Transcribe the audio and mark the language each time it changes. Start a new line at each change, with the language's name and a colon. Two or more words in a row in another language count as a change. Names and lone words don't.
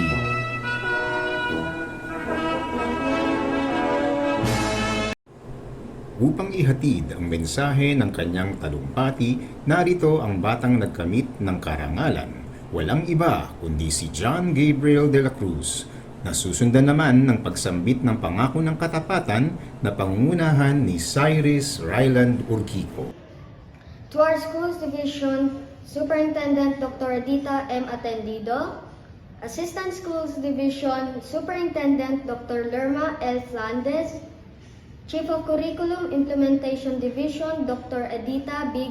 Filipino: Upang ihatid ang mensahe ng kanyang talumpati, narito ang batang nagkamit ng karangalan. Walang iba kundi si John Gabriel de la Cruz, na susundan naman ng pagsambit ng pangako ng katapatan na pangungunahan ni Cyrus Ryland Urquico.
English: To our school's division Superintendent Dr. Edita M. Atendido, Assistant Schools Division Superintendent Dr. Lerma L. Flandes, Chief of Curriculum Implementation Division Dr. Edita B.